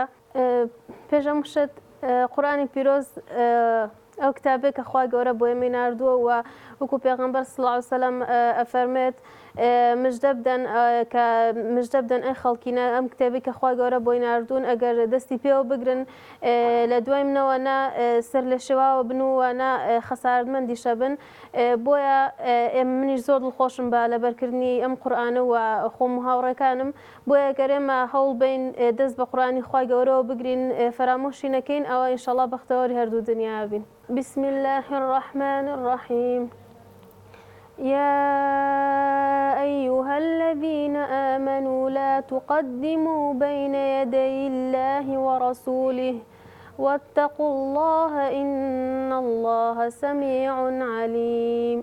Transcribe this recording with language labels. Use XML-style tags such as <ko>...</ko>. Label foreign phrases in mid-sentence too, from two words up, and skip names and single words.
<ckb>پێش ئەم شت قورئانی پیرۆز ئەو کتابێک کە خوا گەورە بۆ ئێمەی ناردووە و وەکو پێغەمبەر</ckb> <ar>صلی الله علیه و سلم</ar> <ckb>ئەفەرمێت مژدە بدەن ئەی خەڵکینە ئەم کتێبی کە خوا گەورە بۆی ناردوون ئەگەر دەستی پێوە بگرن لە دوای منەوە نا سەر لە شێواوە بن و نا خەسارتمەندیشە بن. بۆیە منیش زۆر دڵخۆشم بە لەبەرکردنی ئەم قورئانە و خۆم و هاوڕێکانم، بۆیە گەر ئێمە هەوڵ بین دەست بە قورئانی خوا گەورەوە بگرین فەرامۆشی نەکەین ئەوە ئینشەڵڵا بەختەوەری هەردوو دنیا بین.</ckb> <ar>بسم الله الرحمن الرحيم. يا أيها الذين آمنوا لا تقدموا بين يدي الله ورسوله واتقوا الله إن الله سميع عليم.</ar>